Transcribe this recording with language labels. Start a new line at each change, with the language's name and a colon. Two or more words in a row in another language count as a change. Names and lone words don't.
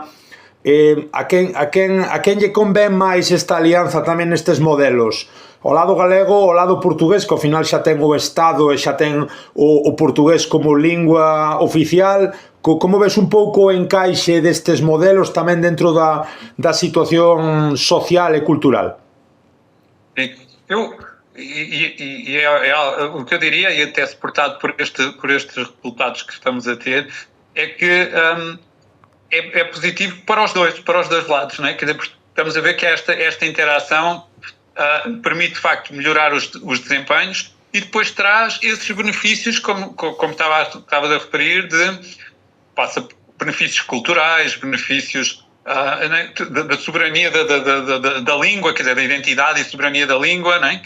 Galician: A quen lle convén máis esta alianza tamén nestes modelos? O lado galego, o lado portugués, que ao final xa ten o Estado e xa ten o portugués como lingua oficial. Como ves un pouco o encaixe destes modelos tamén dentro da situación social e cultural?
Portuguese: O que eu diria, e até suportado por estes resultados que estamos a ter, é que é positivo para os dois lados, não é? Quer dizer, estamos a ver que esta interação permite de facto melhorar os desempenhos e depois traz esses benefícios, como estava a referir, passa benefícios culturais, benefícios da soberania da língua, quer dizer, da identidade e soberania da língua, não é?